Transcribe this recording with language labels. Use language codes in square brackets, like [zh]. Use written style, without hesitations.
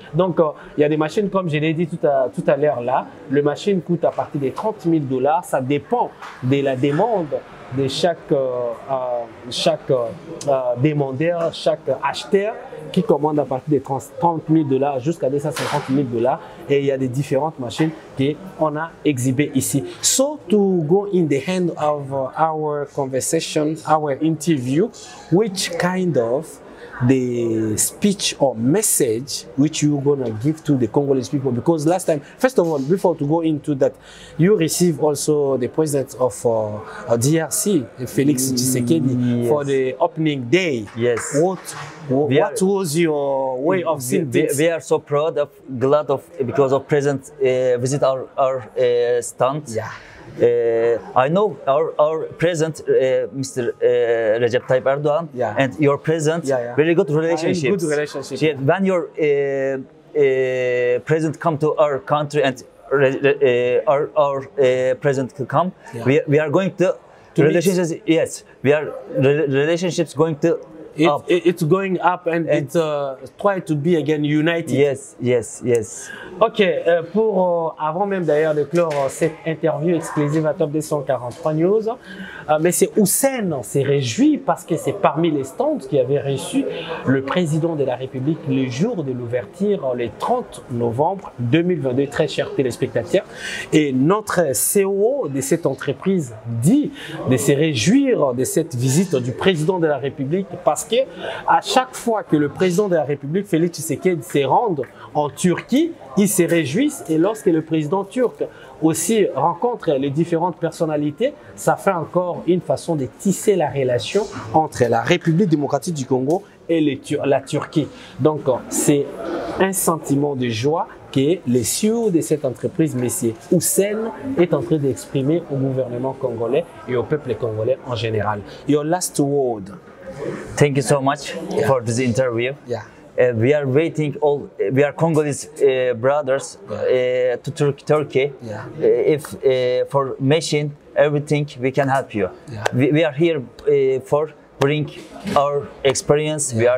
[fr] Donc, il y a des machines, comme je l'ai dit tout à l'heure là, le machine coûte à partir de $30,000. Ça dépend de la demande de chaque demandeur, chaque acheteur qui commande à partir de $30,000 jusqu'à $250,000. Et il y a des différentes machines qu'on a exhibées ici. [en] So, to go in the hand of our conversation, our interview, which kind of the speech or message which you're going to give to the Congolese people? Because last time, first of all, before to go into that, you received also the president of DRC, Felix Tshisekedi, for the opening day. Yes. What was your way of seeing this? We are so glad because of President visit our stand. Yeah. I know our president, Mr. Recep Tayyip Erdogan, and your president, very good relationships. Good relationships. When your president come to our country and our president to come, we are going to relationships. Yes, we are relationships going to. It's going up and it's try to be again united. Yes. [fr] Ok, avant même d'ailleurs de clore cette interview exclusive à Top 243 News, mais c'est Hussein s'est réjoui parce que c'est parmi les stands qui avait reçu le président de la République le jour de l'ouverture, le 30 novembre 2022, très chers téléspectateurs. Et notre CEO de cette entreprise dit de se réjouir de cette visite du président de la République parce que à chaque fois que le président de la République, Félix Tshisekedi, se rend en Turquie, ils se réjouissent et lorsque le président turc aussi rencontre les différentes personnalités, ça fait encore une façon de tisser la relation entre la République démocratique du Congo et la Turquie. Donc, c'est un sentiment de joie que le CEO de cette entreprise, M. Hussein, est en train d'exprimer au gouvernement congolais et au peuple congolais en général. [en] Your last word. Thank you so much for this interview. Yeah. We are waiting all. We are Congolese brothers to Turkey. Yeah. If for machine everything, we can help you. Yeah. We are here for bring our experience.